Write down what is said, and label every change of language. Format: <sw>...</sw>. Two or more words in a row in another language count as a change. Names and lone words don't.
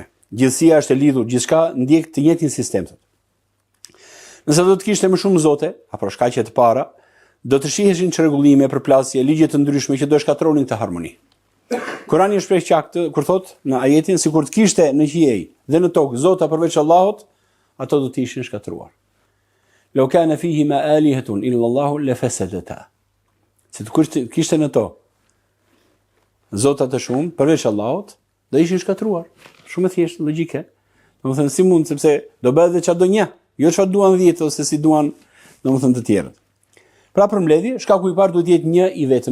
<sq>Gjithësia është e lidhur, gjithçka ndjek të njëjtin sistem. Nëse do të kishte më shumë zote, apo shkaqe të para, do të shiheshin çrregullime, përplasje, ligje të ndryshme që do shkatronin këtë harmoni. Kurani shpreh qartë kur thot në ajetin sikur të kishte në qiell dhe në tokë zota përveç Allahut, ato do të ishin shkatruar.</sq> <ar>لو كان فيهما آلهة إلا الله لفسدتا.</ar> <sq>Se të kishte në to zota të shumë përveç Allahut, do ishin shkatruar. Shumë e thjeshtë logjike. Domethënë si mund, sepse do bëhet edhe çfarë do një, jo çfarë duan 10 ose si duan domethënë të tjerët. Pra për mbledhje, shkaku i parë duhet të jetë një i vetëm.</sq>